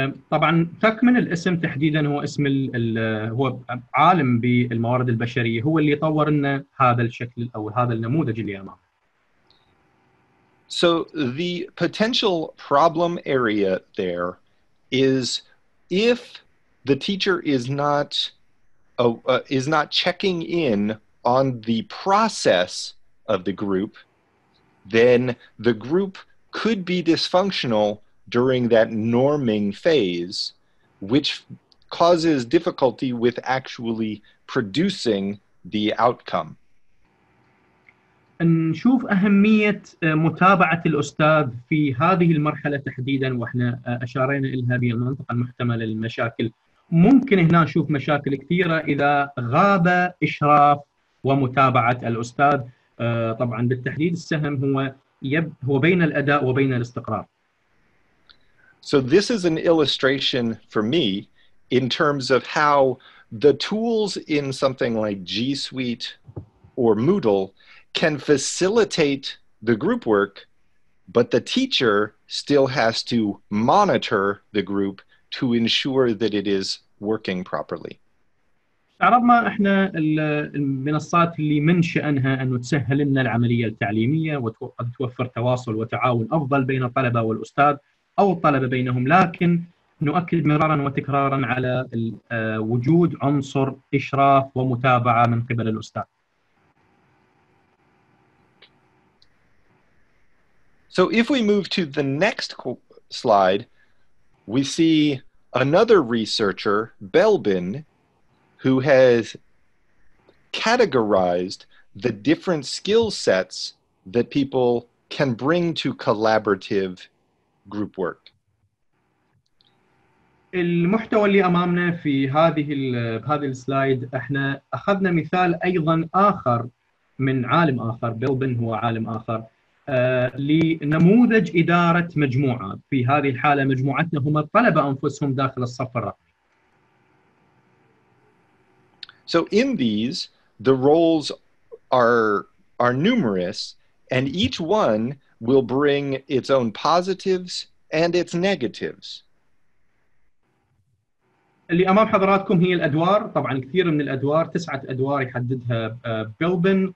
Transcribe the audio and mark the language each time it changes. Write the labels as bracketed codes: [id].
[ar] طبعا تكمن الاسم تحديدا هو اسم هو عالم بالموارد البشرية، هو اللي طور لنا هذا الشكل أو هذا النموذج اللي أمامنا. [en] So the potential problem area there is if the teacher is not checking in on the process of the group, then the group could be dysfunctional during that norming phase, which causes difficulty with actually producing the outcome. [ar] نشوف أهمية متابعة الأستاذ في هذه المرحلة تحديدا، وإحنا أشارينا إلها بالمنطقة المحتملة للمشاكل. ممكن هنا نشوف مشاكل كثيرة إذا غاب إشراف ومتابعة الأستاذ. طبعا بالتحديد السهم هو بين الأداء وبين الاستقرار. [en] So this is an illustration for me in terms of how the tools in something like G Suite or Moodle can facilitate the group work, but the teacher still has to monitor the group to ensure that it is working properly. [ar] عرضنا احنا المنصات اللي من شأنها أنه تسهل لنا العملية التعليمية وقد توفر تواصل وتعاون أفضل بين الطلبة والأستاذ أو الطلبة بينهم، لكن نؤكد مرارا وتكرارا على وجود عنصر إشراف ومتابعة من قبل الأستاذ. [en] So if we move to the next slide, we see another researcher, Belbin, who has categorized the different skill sets that people can bring to collaborative group work. [ar] المحتوى اللي أمامنا في هذه السلايد احنا أخذنا مثال أيضا آخر من عالم آخر، بيلبن هو عالم آخر، لنموذج إدارة مجموعة. في هذه الحالة مجموعتنا هم الطلبة أنفسهم داخل الصف الرقمي. [en] So in these, the roles are numerous, and each one will bring its own positives and its negatives. [ar] اللي امام حضراتكم هي الادوار. طبعا كثير من الادوار 9 ادوار يحددها بيلبن.